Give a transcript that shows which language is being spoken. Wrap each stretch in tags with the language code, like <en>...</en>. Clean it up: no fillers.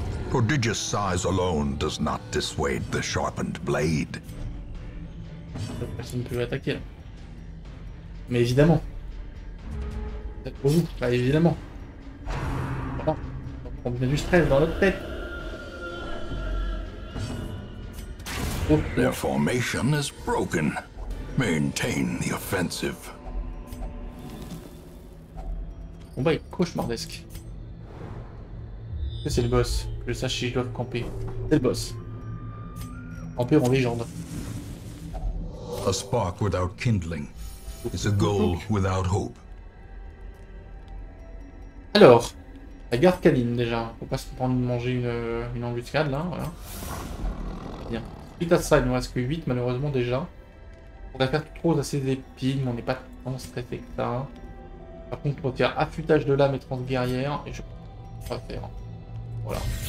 <en>Prodigious size alone does not dissuade the sharpened blade.</en> <fr>Personne ne peut l'attaquer, là. Mais évidemment. Peut-être pour vous. Bah, évidemment. Voilà. On met du stress dans notre tête. Oh,</fr> <en>Their formation is broken. Maintain the offensive.</en> <fr>le combat est cauchemardesque. C'est le boss. Que je sache si je dois camper. C'est le boss. Camper en légende.</fr> <en>A spark without kindling is a goal without hope.</en> <fr>Alors, la garde canine déjà. Faut pas se prendre de manger une embuscade là. Voilà. Bien. Suite à ça, il nous reste que 8 malheureusement déjà. On va faire trop assez d'épines, mais on n'est pas tant stressé que ça. Par contre, on va faire affûtage de l'âme et transe guerrière. Et je vais pas faire. Voilà.</fr>